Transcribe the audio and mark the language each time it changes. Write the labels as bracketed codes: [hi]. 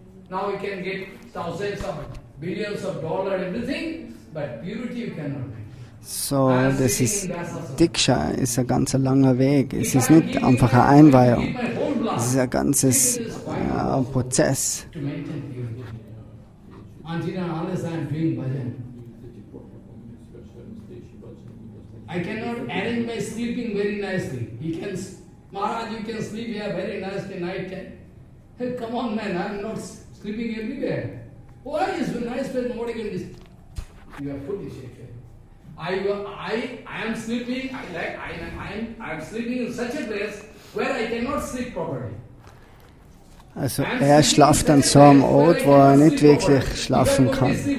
[en] Now we can get thousands of billions of dollars, everything, but purity you cannot maintain. [de] So, das ist, Diksha ist ein ganz langer Weg. Es ist nicht einfach eine Einweihung. Es ist ein ganzes Prozess. [en] To maintain purity. Until and unless I am doing bhajan, I cannot arrange my sleeping very nicely. Maharaj, you can sleep here very nicely night time. Hey, come on man, I am not sleeping everywhere. Why is it nice place nobody can listen? You are foolish actually. I am sleeping, I am sleeping in such a place where I cannot sleep properly. [de] Also schlaft an so einem Ort, wo nicht wirklich schlafen kann.